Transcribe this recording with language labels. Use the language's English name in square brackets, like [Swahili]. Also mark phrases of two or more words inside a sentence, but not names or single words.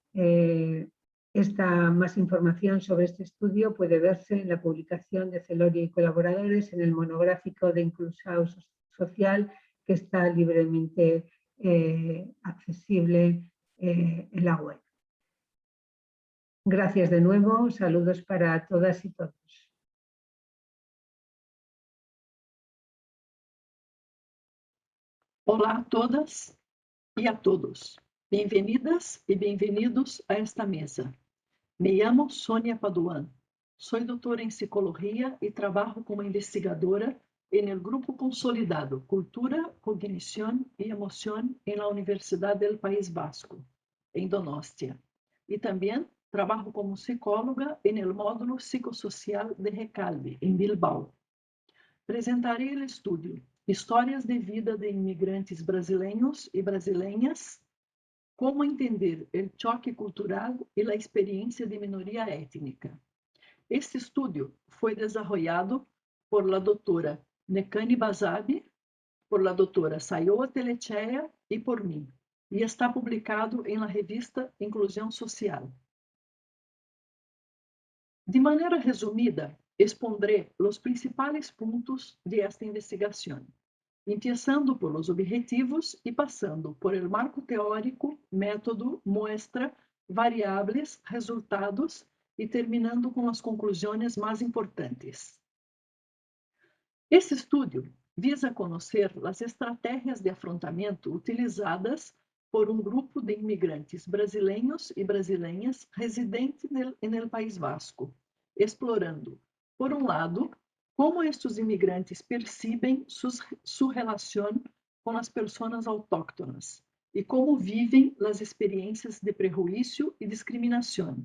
[Spanish] Más información sobre este estudio puede verse en la publicación de Celoria y colaboradores en el monográfico de inclusión social que está libremente accesible en la web. Gracias de nuevo. Saludos para todas y todos. [Portuguese] Olá a todas e a todos. Bem-vindas e bem-vindos a esta mesa. [Spanish] Me llamo Sônia Paduan. Soy [Portuguese] doutora em psicologia e trabalho como investigadora [Spanish] en el grupo consolidado Cultura, Cognición y Emoción en la Universidad del País Vasco, en Donostia. Y también trabajo como psicóloga en el módulo psicosocial de Recalde, en Bilbao. Presentaré el estudio Histórias de vida de inmigrantes brasileños y brasileñas, cómo entender el choque cultural y la experiencia de minoría étnica. Este estudio foi desarrollado por la doutora Nekani Basabi, por la doutora Sayoa Telechea [Portuguese] e por mim, e está publicado em [Spanish] la revista Inclusão Social. [Portuguese] De maneira resumida, expondré os principais pontos [Spanish] de esta [Portuguese] investigação, começando [Spanish] por los objetivos [Portuguese] e passando [Spanish] por el marco teórico, método, muestra, variables, resultados [Portuguese] e terminando com as conclusões mais importantes. [Spanish] Este estudio [Portuguese] visa conocer as estratégias de afrontamento utilizadas por um grupo de imigrantes brasileiros e brasileiras residentes no País Vasco, explorando, por um lado, como estes imigrantes percebem sua relação com as pessoas autóctonas e como vivem as experiências de prejuízo e discriminação.